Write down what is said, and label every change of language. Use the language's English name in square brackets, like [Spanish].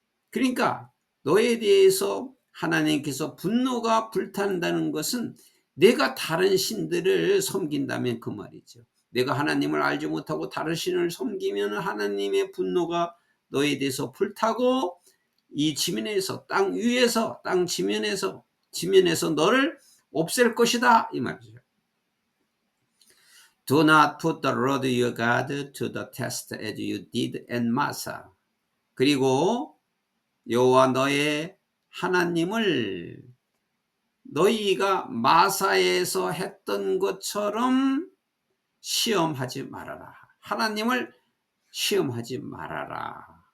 [Korean] 그러니까 너에 대해서 하나님께서 분노가 불탄다는 것은 내가 다른 신들을 섬긴다면 그 말이죠. 내가 하나님을 알지 못하고 다른 신을 섬기면 하나님의 분노가 너에 대해서 불타고 이 지면에서, 땅 위에서, 땅 지면에서 너를 없앨 것이다 이 말이죠. [English] Do not put the Lord your God to the test as you did at Massa. [Korean] 그리고 여호와 너의 하나님을 너희가 마사에서 했던 것처럼 시험하지 말아라. 하나님을 시험하지 말아라.